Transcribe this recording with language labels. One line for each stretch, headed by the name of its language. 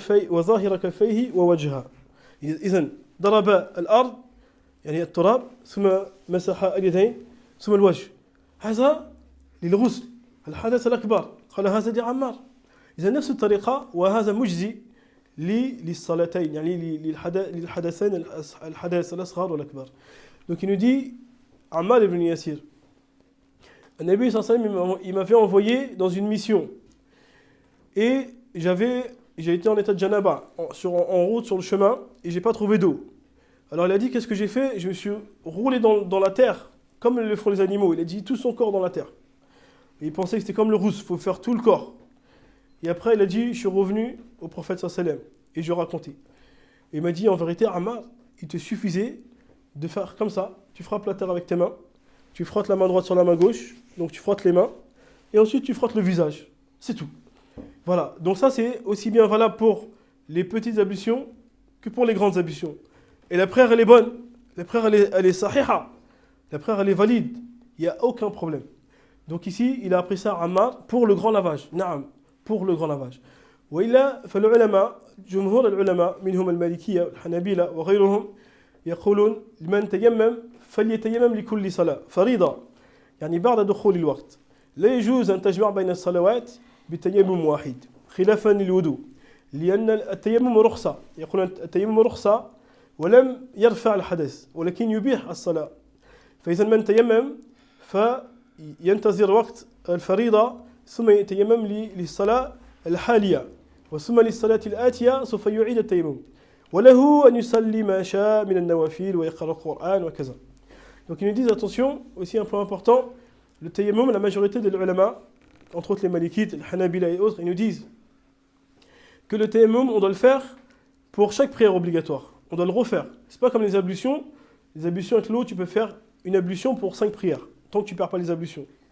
Arabic: وظاهر كفيه ووجهه إذن ضرب الأرض يعني التراب ثم مسح اليدين ثم الوجه هذا للغسل الحدث الأكبر قال هذا لعمار إذا نفس الطريقة وهذا مجزي للصلاتين يعني للحدثين الحدث الأصغر والأكبر
French: donc il nous dit Ammar ibn Yasir Nabi
Arabic: sallallahu alayhi wa sallam
French: il m'avait envoyé dans une mission et j'ai été en état de janaba en route sur le chemin et j'ai pas trouvé d'eau. Alors il a dit qu'est-ce que j'ai fait? Je me suis roulé dans la terre comme le font les animaux. Il a dit tout son corps dans la terre. Et il pensait que c'était comme le rousse, il faut faire tout le corps. Et après il a dit je suis revenu au prophète
Arabic: sallallahu alayhi wa sallam
French: et je racontais. Et il m'a dit en vérité Ammar, il te suffisait de faire comme ça, tu frappes la terre avec tes mains, tu frottes la main droite sur la main gauche, donc tu frottes les mains et ensuite tu frottes le visage. C'est tout. Voilà, donc ça c'est aussi bien valable pour les petites ablutions que pour les grandes ablutions. Et la prière elle est bonne, la prière elle est sahiha, la prière elle est valide, il n'y a aucun problème. Donc ici il a appris ça à Ammar pour le grand lavage, naam, pour le grand lavage.
Arabic: وإلا فالعلماء جمهور العلماء منهم المالكية والحنابلة وغيرهم يقولون لمن تيمم فليتيمم لكل صلاة فريضة يعني بعد دخول الوقت لا يجوز أن تجمع بين الصلوات بتيمم واحد خلافا للوضوء لأن التيمم رخصة يقولون التيمم رخصة ولم يرفع الحدث ولكن يبيح الصلاة فإذا من تيمم فينتظر وقت الفريضة ثم يتيمم للصلاة الحالية وثم للصلاة الآتية سوف يعيد التيمم وله أن يصلي ما شاء من النوافل ويقرأ القرآن وكذا.
French: Donc ils nous disent attention, aussi un point important, le tayammum, la majorité des ulama, entre autres les malikites, les hanabila et autres, ils nous disent que le tayammum, on doit le faire pour chaque prière obligatoire. On doit le refaire. C'est pas comme les ablutions. Les ablutions avec l'eau, tu peux faire une ablution pour 5 prières, tant que tu ne perds pas les ablutions.